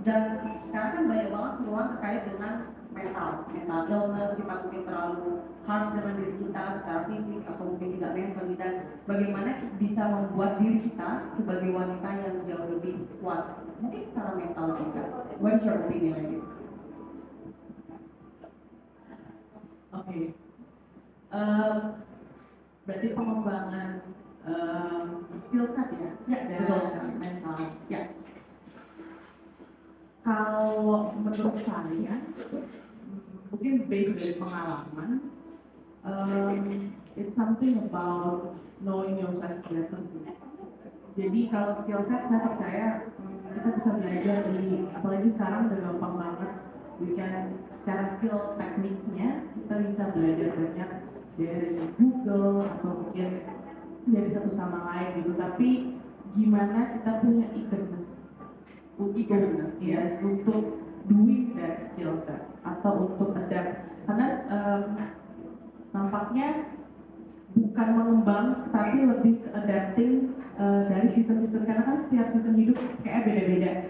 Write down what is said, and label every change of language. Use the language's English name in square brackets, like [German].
[Indonesian] Dan sekarang kan banyak banget seruan terkait dengan mental illness, kita mungkin terlalu harsh dengan diri kita secara fisik atau mungkin tidak mentally, dan bagaimana bisa membuat diri kita sebagai wanita yang jauh lebih kuat mungkin secara mental juga. [English] What's your opinion on this? [Indonesian] Oke. Berarti pengembangan skill set ya? Ya, betul. Mental. Ya. Kalau menurut saya, mungkin [English] based [Indonesian] dari pengalaman, [English] it's something about knowing yourself better. [Indonesian] Jadi kalau skill set saya percaya kita bisa belajar dari, apalagi sekarang udah gampang banget, secara skill tekniknya kita bisa belajar banyak dari Google atau mungkin dari satu sama lain gitu. Tapi gimana kita punya eagerness yes, untuk [English] doing that skill set [Indonesian] atau untuk adapt, karena nampaknya bukan mengembang tapi lebih ke adapting dari season-season, karena kan setiap season hidup kayak beda-beda.